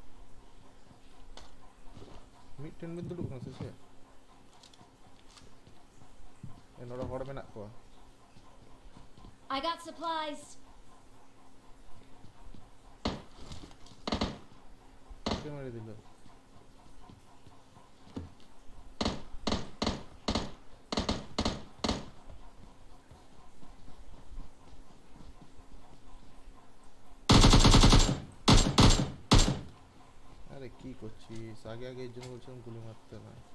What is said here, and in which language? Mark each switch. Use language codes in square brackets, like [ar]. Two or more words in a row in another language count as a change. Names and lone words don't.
[sat] ᱢᱤᱫᱴᱮᱱ ᱵᱤᱱ ᱫᱩᱲᱩᱵ ᱠᱟᱱᱟ ᱥᱮ ᱪᱮᱫ? ᱱᱚᱰᱮ ᱦᱚᱲ ᱢᱮᱱᱟᱜ ᱠᱚᱣᱟ [en] I got supplies. [bn] কে মেরে দিল আরে কি করছিস আগে আগে এর জন্য বলছিলাম গুলি মারতে না